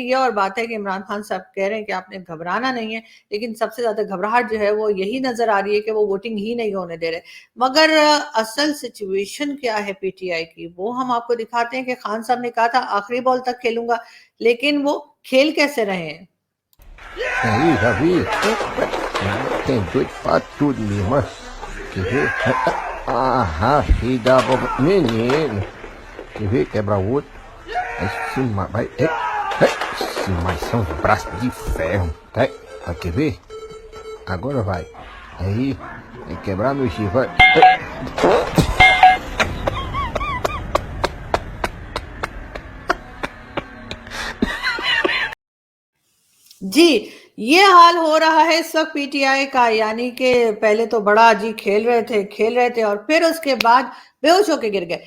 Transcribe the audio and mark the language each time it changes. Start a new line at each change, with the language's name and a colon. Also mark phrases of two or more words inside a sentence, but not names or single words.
Urdu: یہ اور بات ہے کہ عمران خان صاحب کہہ رہے ہیں کہ آپ نے گھبرانا نہیں ہے, لیکن سب سے زیادہ گھبراہٹ جو ہے وہ یہی نظر آ رہی ہے کہ وہ ووٹنگ ہی نہیں ہونے دے رہے. مگر اصل سچویشن کیا ہے پی ٹی آئی کی, وہ ہم آپ کو دکھاتے ہیں کہ خان صاحب نے کہا تھا آخری بال تک کھیلوں گا, لیکن وہ کھیل کیسے رہے ہیں.
Portuguese: Aí, Davi, tem doido pra tudo mesmo, ó. Quer ver? Ah, filho da boba. Menino. Quer ver? Quebra o outro. Aí cima, vai. Mas são os braços de ferro. Tá? Vai, quer ver? Agora vai. Aí, tem que quebrar meu chifre. Vai.
Urdu: جی یہ حال ہو رہا ہے اس وقت پی ٹی آئی کا, یعنی کہ پہلے تو بڑا جی کھیل رہے تھے اور پھر اس کے بعد بے ہوش ہو کے گر گئے.